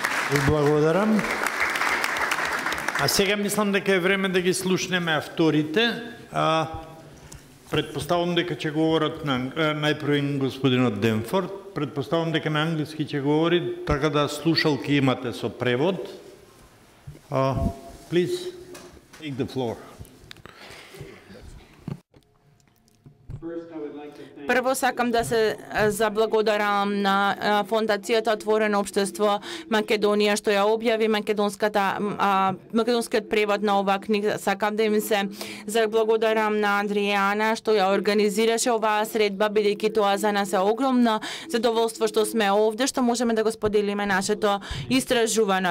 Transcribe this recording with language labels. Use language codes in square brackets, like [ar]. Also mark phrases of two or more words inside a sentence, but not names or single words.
[mk] Благодарам. А сега мислам дека е време да ги слушнеме авторите. Предпоставам дека ќе говорат најпрво господинот Денфорд. Предпоставам дека на англиски ќе говори, така да слушалки имате со превод. [en] Please, take the floor. [mk] Прво сакам да се заблагодарам на Фондацијата Отворено општество Македонија што ја објави македонскиот превод на оваа книга. Сакам да им се заблагодарам на Адријана што ја организираше оваа средба, бидејќи тоа за нас е огромно задоволство што сме овде, што можеме да го споделиме нашето истражување.